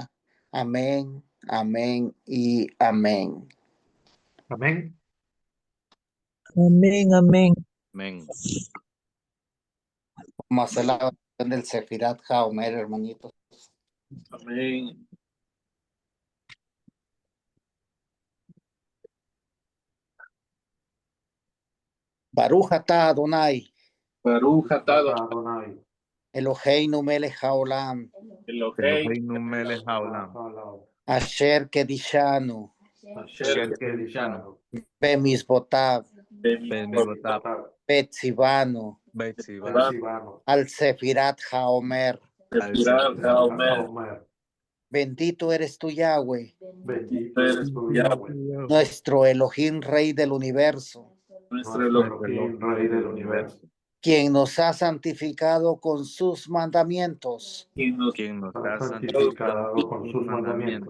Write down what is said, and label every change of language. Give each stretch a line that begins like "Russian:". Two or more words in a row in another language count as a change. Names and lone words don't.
Spanish: Amén, amén y amén. Amén. Amén, amén. Amén. Vamos a hacer la oración del
Hebrew: ספירת העומר,
Spanish: hermanitos. Amén.
Hebrew: ברוך אתה אדני, ברוך אתה Adonai. אלהינו מלך העולם, אלהינו מלך העולם. אשר קדשנו, אשר קדשנו. bemizbotav, Bemizbotav. betzivanu, Betzivanu. על ספירת העומר. על ספירת.
Spanish: Bendito eres tú, Yahweh, Bendito eres tú, Yahweh, nuestro Elohim, Rey del universo, nuestro Elohim, Rey del universo, quien nos ha santificado con sus mandamientos Quien nos ha santificado con sus mandamientos